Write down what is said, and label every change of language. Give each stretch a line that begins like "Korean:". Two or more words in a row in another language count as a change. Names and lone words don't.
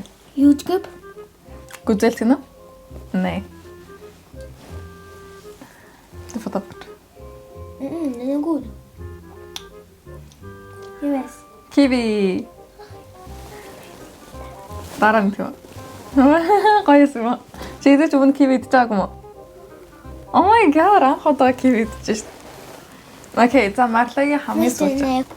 Swedish: Jordgubb.
Mongolian: Гүзэлт гэнэ?
Swedish: Nej. Du får ta bort. Den är god. Jag vet. Kiwi.
Mongolian: Дараа нь тийм. Гоёс юм уу? Чи идэж өмнө киви идэж байгаагүй юу?
English: Oh my god,
Mongolian: анх удаа киви идэж шít. Окей, за Марлагийн хамгийн сүүлч.